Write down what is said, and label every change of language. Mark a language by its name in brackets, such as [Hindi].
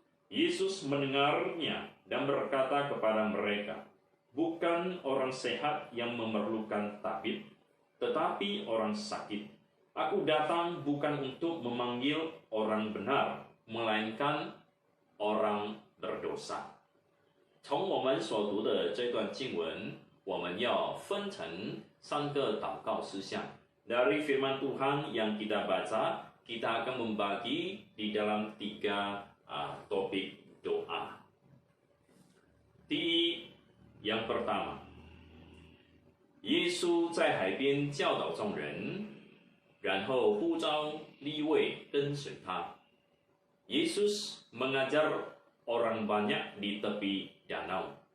[Indonesian] Yesus mendengarnya dan berkata kepada mereka, "Bukan orang sehat yang memerlukan tabib, tetapi orang sakit. Aku datang bukan untuk memanggil orang benar, melainkan orang berdosa." [Chinese] 从我们所读的这段经文，我们要分成3个祷告事项。 [Indonesian] Dari firman Tuhan yang kita baca, kita akan membagi di dalam 3 topik doa. [Chinese] 第一， [Indonesian] yang pertama， [Chinese] 耶稣在海边教导众人，然后呼召利未跟随他。 [Indonesian] Yesus mengajar orang banyak di tepi danau.